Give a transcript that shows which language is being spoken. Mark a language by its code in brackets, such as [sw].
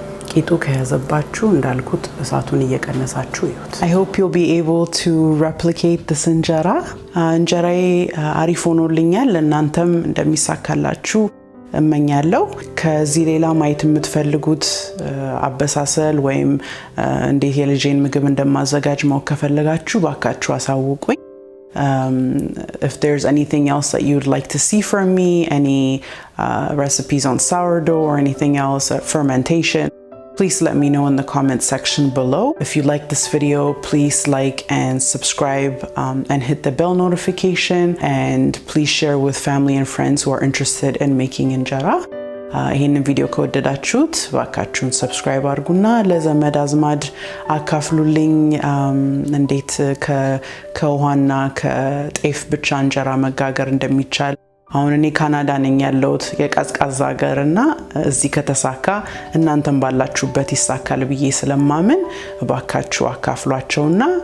[am] ቂጡ ከያዘባችሁ እንዳልኩት እሳቱን እየቀነሳችሁ ይሁት። [en] I hope you'll be able to replicate this [am] እንጀራ። እንጀራዬ አሪፍ ሆኖልኛል። እናንተም እንደሚሳካላችሁ እመኛለሁ። ከዚህ ሌላ ማየት የምትፈልጉት አበሳሰል ወይም እንዴት የልጄን ምግብ እንደማዘጋጅ ማወቅ ከፈለጋችሁ ባካችሁ አሳውቁኝ። [en] If there's anything else that you'd like to see from me, any recipes on sourdough or anything else, fermentation, please let me know in the comment section below. If you like this video, please like and subscribe and hit the bell notification, and please share with family and friends who are interested in making injera. [am] ይሄንን ቪዲዮ ከወደዳችሁት ባካችሁን ሰብስክራይብ አድርጉና ለዘመድ አዝማድ አካፍሉልኝ። እንዴት ከውሃና ከጤፍ ብቻ እንጀራ መጋገር እንደሚቻል። አሁን እኔ ካናዳ ነኝ ያለሁት የቀዝቃዛ ሀገርና እዚህ ከተሳካ እናንተም ባላችሁበት ይሳካል ብዬ ስለማምን ባካችሁ አካፍሏቸውና